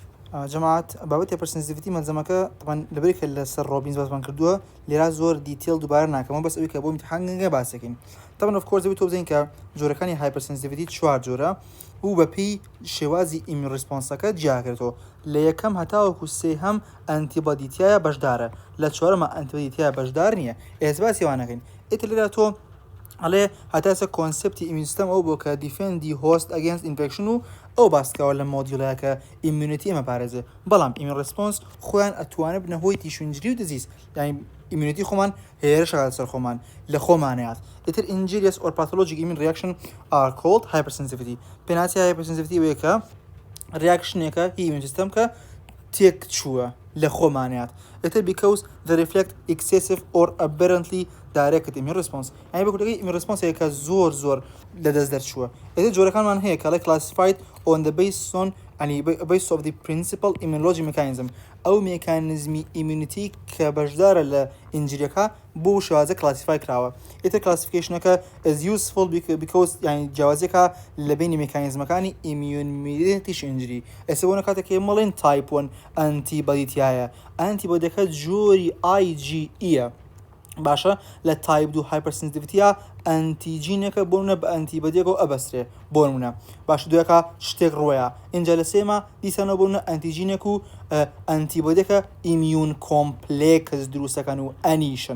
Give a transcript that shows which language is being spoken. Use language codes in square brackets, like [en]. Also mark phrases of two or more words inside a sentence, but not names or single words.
[ckb] جەماعەت بابەتی هایپەرسنسیتیڤیتی مەنزەمەکە طبعاً لەبەری کە لەسەر ڕۆبینز باسمان کردووە لێرە زۆر دیتیل دووبارە ناکەمەوە بەس ئەوەی کە بۆ ئیمتیحان باسەکەین. طبعاً [en] of course [ckb] دەبێت تۆ بزانین کە جۆرەکانی هایپەرسنسیتیڤیتی چوار جۆرە و بەپێی شێوازی ئیمیون ڕیسپۆنسەکە جیاکرێتەوە. لە یەکەم هەتاوەکو سێهەم ئەنتیبۆدیتیایە بەشدارە، لە چوارەمە ئەنتیبۆدیتیایە بەشدار نییە. ئێستا باسی ئەوانەکەین. ئیتر لێرە تۆ ئەڵێ هەتاسە کۆنسپتی [en] immune system [ckb] ئەو بۆ کە [en] defend host against infection [ckb] و ئەو باسکەوە لە مۆدیۆلەیە کە ئیمیونیتی ئەمە پارێزێ، بەڵام [en] immune response [ckb] خۆیان ئەتوانێت بنە هۆی تیشوینجری و دزیز، یعنی ئیمیونیتی خۆمان هێرشەکات سەر خۆمان لە خۆمانەیات. [en] ئیتر injurious or pathologic immune reaction are called hypersensitivity. [ckb] پێناچی hypersensitivity ئەوەیە کە ریاکشنێکە هی ئیمیون سیستەم کە تێک چووە لە خۆمانەیات. [en] ئیتر because they reflect excessive or aberrantly directed immune response. [ckb] یعنی بە کوردەکەی [en] immune response [ckb] هەیە کە زۆر لەدەست دەرچووە. ئیتر جۆرەکانمان هەیە کە [en] classified on the basis of the principal immunology mechanism. [ckb] ئەو مێکانیزمی ئیمیونیتی کە بەشدارە لە ئینجریەکە بۆ شێوازە کلاسیفای کراوە. ئیتر کلاسیفیکیشنەکە [en] is useful because [ckb] یعنی جیاوازێکە لە بینی مێکانیزمەکانی [en] immune mediated tissue injury. [ckb] ئێستا بۆ کاتێک مەڵێن type 1 ئەنتیبۆدیتیایە، ئەنتیبۆدیەکە جۆری IgE باشە لە تایپ 2 هایپەرسنسیتیڤیتیە ئەنتیجینەکە بۆ نمونە بە ئەنتیبۆدیەکەوە ئەبەسترێ بۆ نمونە. باش دووەکە شتێک ڕۆیە اینجا لە سێمە دیسانەوە بۆ نمونە ئەنتیجینێک و ئەنتیبۆدیەکە ئیمیون کۆمپلێکس دروستەکەن و ئەنیشن.